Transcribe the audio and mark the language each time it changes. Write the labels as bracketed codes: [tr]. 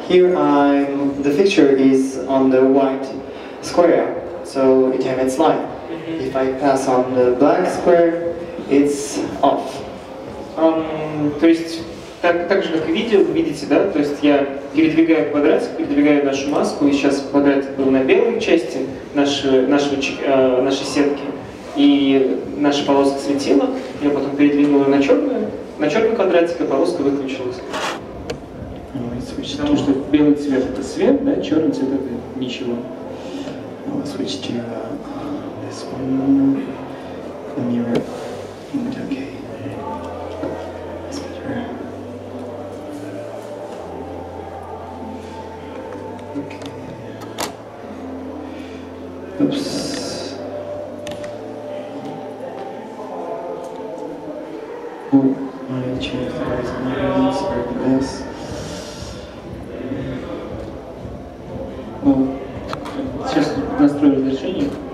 [en] Here the fixture is on the white square, so it emits light. If I pass on the black square, it's off. [ru] То есть так же, как и видео, вы видите, да, то есть я передвигаю квадратик, передвигаю нашу маску, и сейчас квадратик был на белой части нашей сетки, и наша полоска светила, я потом передвинула на черный квадратик, и полоска выключилась. Потому что белый цвет это свет, да, черный цвет это ничего. [en] I'll switch to this one, the mirror. Okay. Oops. Oh, I changed the horizontal for this. [ru] Ну, сейчас настрою разрешение.